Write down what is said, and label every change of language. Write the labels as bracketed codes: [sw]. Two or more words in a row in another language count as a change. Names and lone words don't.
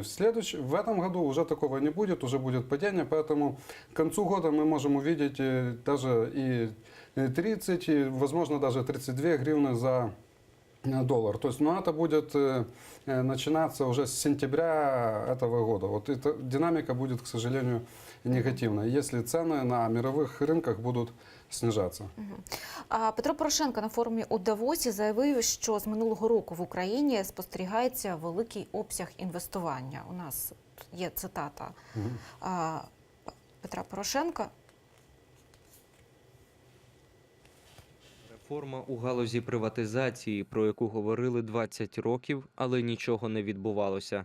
[ru] В этом году уже такого не будет, уже будет падение, поэтому к концу года мы можем увидеть даже и 30, и, возможно, даже 32 гривны за доллар. То есть, это будет начинаться уже с сентября этого года. Вот эта динамика будет, к сожалению, негативной, если цены на мировых рынках будут снижаться. [uk] Петро Порошенко на форумі у Давосі заявив, що з минулого року в Україні спостерігається великий обсяг інвестування. У нас є цитата Петра Порошенка. Реформа у галузі приватизації, про яку говорили 20 років, але нічого не відбувалося.